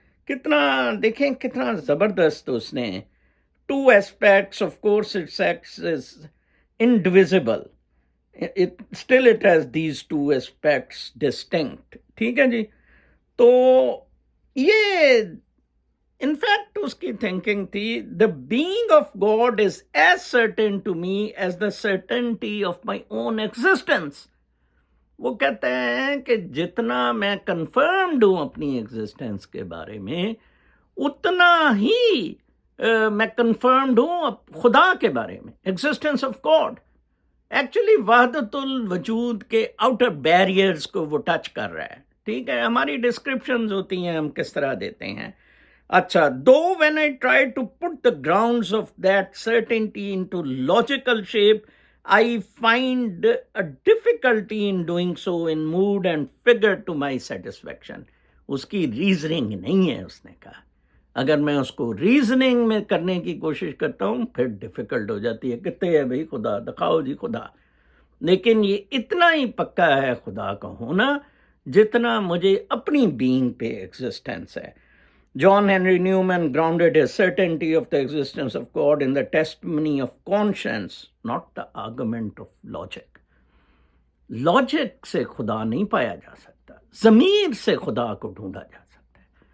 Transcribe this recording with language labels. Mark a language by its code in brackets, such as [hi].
[ur] کتنا دیکھیں کتنا زبردست اس نے. [en] Two aspects of course it's X is indivisible. Still it has these two aspects distinct. [ur] ٹھیک ہے جی. تو یہ انفیکٹ اس کی تھنکنگ تھی, [en] The being of God is as certain to me as the certainty of my own existence. [ur] وہ کہتے ہیں کہ جتنا میں کنفرمڈ ہوں اپنی ایگزسٹنس کے بارے میں, اتنا ہی میں کنفرمڈ ہوں خدا کے بارے میں, ایگزسٹنس آف گاڈ. ایکچولی وحدت الوجود کے آؤٹر بیریئرز کو وہ ٹچ کر رہا ہے. ٹھیک ہے, ہماری ڈسکرپشنز ہوتی ہیں ہم کس طرح دیتے ہیں. [en] اچھا, though when I try to put the grounds of that certainty into logical shape, I find a difficulty in doing so in mood and figure to my satisfaction. [ur] اس کی ریزننگ نہیں ہے. اس نے کہا اگر میں اس کو ریزننگ میں کرنے کی کوشش کرتا ہوں پھر ڈیفیکلٹ ہو جاتی ہے. کہتے ہیں بھائی خدا دکھاؤ جی خدا, لیکن یہ اتنا ہی پکا ہے خدا کا ہونا جتنا مجھے اپنی بینگ پہ ایگزسٹنس ہے. [en] John Henry Newman grounded his certainty of the existence of God in the testimony of conscience, not the argument of logic. [ur] Logic سے خدا نہیں پایا جا سکتا, ضمیر سے خدا کو ڈھونڈا جا سکتا ہے.